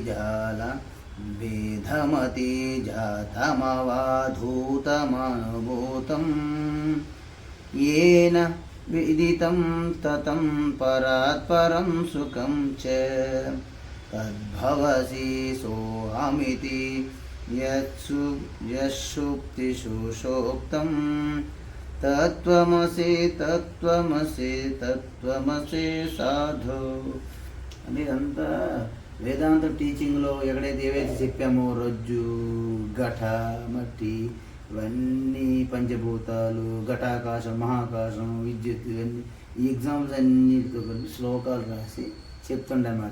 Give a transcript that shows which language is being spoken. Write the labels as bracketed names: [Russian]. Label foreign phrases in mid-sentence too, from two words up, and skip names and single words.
[Sanskrit] जातमवाधूतमनुभूतं येन विदितं ततं परात्परं सुखं च तद्भवसि सोऽहमिति यत्सुप्तिषु शोक्तं तत्त्वमसि तत्त्वमसि तत्त्वमसि साधो. [Telugu] అని ఇదంతా వేదాంత టీచింగ్లో ఏవైతే చెప్పామో రజ్జు ఘట మట్టి ఇవన్నీ పంచభూతాలు ఘటాకాశం మహాకాశం విద్యుత్ ఇవన్నీ ఈ ఎగ్జామ్స్ అన్నిటితో కలిపి శ్లోకాలు రాసి చెప్తుండే అన్నమాట.